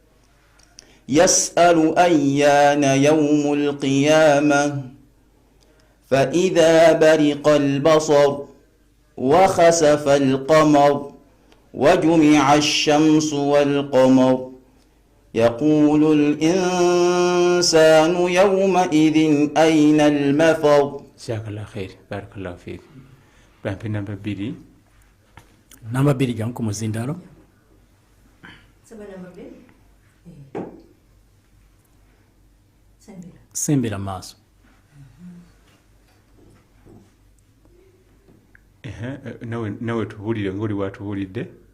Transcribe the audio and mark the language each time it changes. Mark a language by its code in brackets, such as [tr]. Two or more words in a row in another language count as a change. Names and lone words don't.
[ar] يسأل أيان يوم القيامة فإذا برق البصر وخسف القمر وجمع الشمس والقمر يقول الإنسان يومئذ أين المفر جزاك الله خير بارك الله فيك [lg] bambi namba [ar] 2 [lg] namba 2 jangu muzindalo sembera maaso nawe tubuulire ng'oli watubuulidde